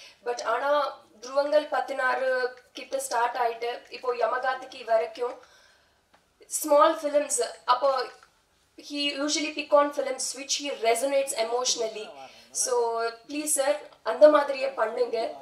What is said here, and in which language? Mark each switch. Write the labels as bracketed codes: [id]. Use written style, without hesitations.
[ta] But ஆனால் துருவங்கள் 16 கிட்ட ஸ்டார்ட் ஆயிட்டு இப்போ யமகாதிக்கு வரைக்கும் ஸ்மால் ஃபிலிம்ஸ். [en] அப்போ he usually pick on films which he resonates emotionally. So please sir [ta] அந்த மாதிரியே பண்ணுங்க.